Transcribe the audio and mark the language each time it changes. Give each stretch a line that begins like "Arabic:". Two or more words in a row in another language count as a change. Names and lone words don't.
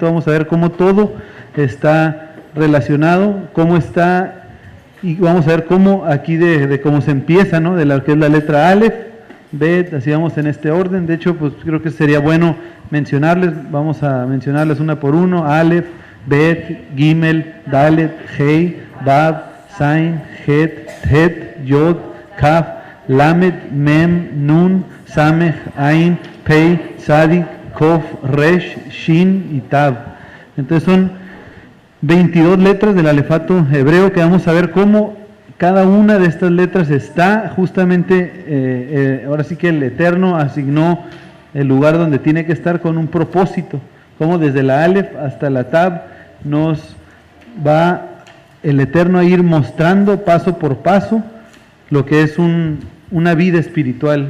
Spanish: Vamos a ver cómo todo está relacionado, cómo está, y vamos a ver cómo aquí de cómo se empieza, ¿no? De la que es la letra Aleph, Bet, así vamos en este orden. De hecho, pues creo que sería bueno mencionarles, vamos a mencionarles una por uno: Aleph, Bet, Gimel, Dalet, Hei, Bab, Zain, Het, Het, Yod, Kaf, Lamed, Mem, Nun, Samech, Ain, Pei, Sadik, Kof, Resh, Shin y Tab. Entonces son 22 letras del alefato hebreo que vamos a ver cómo cada una de estas letras está justamente, ahora sí que el Eterno asignó el lugar donde tiene que estar con un propósito, como desde la Aleph hasta la Tab nos va el Eterno a ir mostrando paso por paso lo que es una vida espiritual.